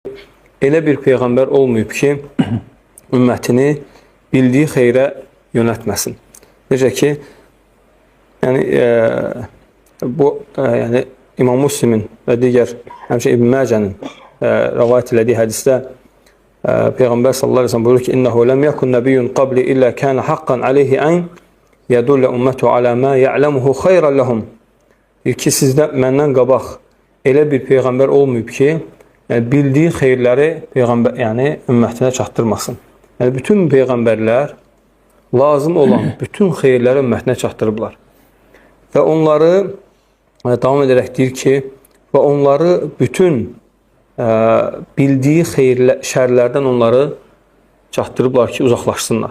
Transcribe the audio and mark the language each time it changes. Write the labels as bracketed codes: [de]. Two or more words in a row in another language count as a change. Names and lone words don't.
[az] elə bir peyğəmbər olmayıb ki, ümmətini bildiyi xeyrə yönətməsin. Necə ki, yəni İmam Müslimin və digər həmçə İbn Məcənin rəvayət elədiyi hədisdə Peyğəmbər [ar] صلى الله عليه وسلم [az] buyurur ki: [ar] "إنه لم يكن نبي قبلي إلا كان حقا عليه أن يدل أمته على ما يعلمه خيرا لهم." [az] ki, sizdə məndən qabaq elə bir peyğəmbər olmayıb ki, yəni bildiyi xeyirləri ümmətinə çatdırmasın. Yəni bütün peyğəmbərlər lazım olan bütün xeyirləri ümmətinə çatdırıblar. Və onları davam edərək deyir ki, və onları bütün bildiyi şərlərdən onları çatdırıblar ki, uzaqlaşsınlar.